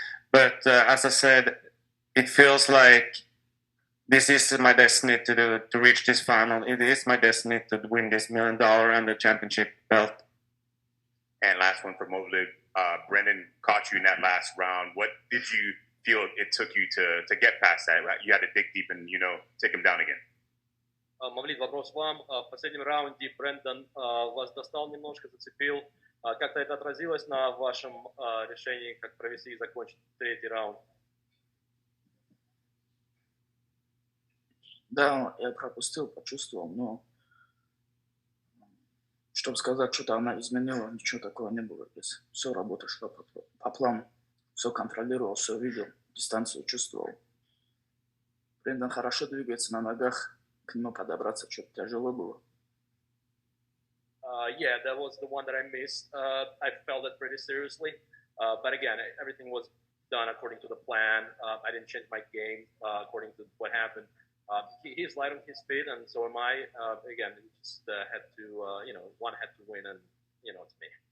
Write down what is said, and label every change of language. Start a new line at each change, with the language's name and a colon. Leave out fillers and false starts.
English: But as I said, it feels like this is my destiny to reach this final. It is my destiny to win this $1 million and the championship belt. And last one for Movlid. Brendan caught you in that last round. What did you feel it took you to get past that? You had to dig deep and take him down again.
Russian: Мовлид, вопрос вам. В последнем раунде Брэндон вас достал немножко, зацепил. Как-то это отразилось на вашем решении, как провести и закончить третий раунд? Да, я пропустил, почувствовал, но чтобы сказать, что-то она изменила, ничего такого не было. Здесь все работа шла по плану, все контролировал, все видел, дистанцию чувствовал. Брэндон хорошо двигается на ногах, к нему подобраться что-то тяжело было.
English: Yeah, that was the one that I missed. I felt it pretty seriously. But again, everything was done according to the plan. I didn't change my game according to what happened. He's light on his feet, and so am I. Again, we just had to, one had to win, and, it's me.